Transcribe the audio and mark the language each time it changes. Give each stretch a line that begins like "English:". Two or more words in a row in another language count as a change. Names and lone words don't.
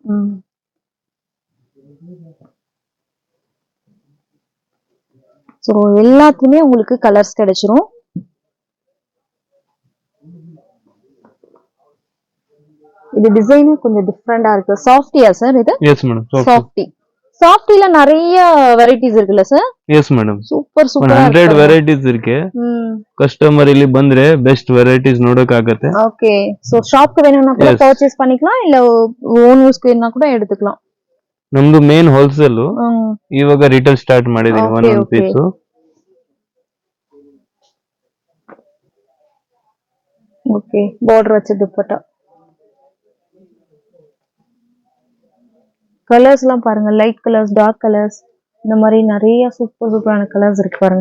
Tamil: சோ எல்லாத்துலயுமே உங்களுக்கு கலர்ஸ் கிடைச்சிரும். இது டிசைனும் கொஞ்சம் டிஃப்ரெண்டா இருக்கு. சாஃப்டியா சார் இது?
English: Yes madam,
Tamil: சாஃப்டி. சாஃப்டில நிறைய வெரைட்டிஸ் இருக்குல்ல சார்?
English: Yes madam, super super
Kannada: 100 ವೆರೈಟೀಸ್ ಇರುತ್ತೆ. ಕಸ್ಟಮರ್ ಇಲ್ಲಿ ಬಂದ್ರೆ
English: best varieties
Kannada: ನೋಡಕ್ ಆಗುತ್ತೆ.
Tamil: ஓகே, சோ ஷாப்க்கு வேணும்னா கூட பர்ச்சேஸ் பண்ணிக்கலாம், இல்ல
English: own use
Tamil: வேணும்னா கூட எடுத்துக்கலாம்.
Kannada: ನಮ್ದು
English: main wholesale,
Kannada: ಇವಾಗ
English: retail start
Kannada: ಮಾಡಿದೀನಿ. ಒಂದೊಂದು ಪೀಸ್.
Tamil: ஓகே, பார்டர் வச்ச துப்பட்டா. கலர்ஸ் எல்லாம் பாருங்க,
English: light colors, dark colors,
Tamil: இந்த மாதிரி நிறைய சூப்பரான கலர்ஸ் இருக்கு பாருங்க.